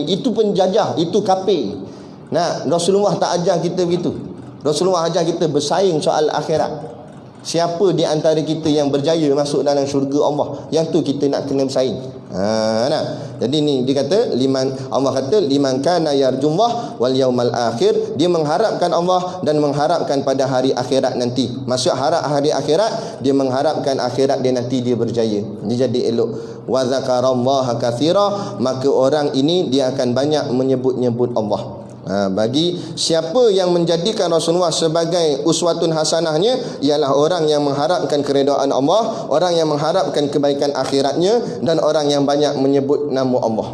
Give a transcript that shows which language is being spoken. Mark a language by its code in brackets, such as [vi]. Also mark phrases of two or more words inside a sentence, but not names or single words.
[ms] Itu penjajah, itu kafir. Rasulullah tak ajar kita begitu. Rasulullah ajar kita bersaing soal akhirat. Siapa di antara kita yang berjaya masuk dalam syurga Allah, yang tu kita nak kena bersaing. Jadi ni dia kata Allah kata [ar] لمن كان يرجو الله واليوم الآخر. [ms] Dia mengharapkan Allah dan mengharapkan pada hari akhirat nanti. Maksud harap hari akhirat, dia mengharapkan akhirat dia nanti dia berjaya, dia jadi elok. [ar] وذكر الله كثيرا, [ms] maka orang ini dia akan banyak menyebut-nyebut Allah. Bagi siapa yang menjadikan Rasulullah sebagai uswatun hasanahnya, ialah orang yang mengharapkan keredaan Allah, orang yang mengharapkan kebaikan akhiratnya, dan orang yang banyak menyebut nama Allah.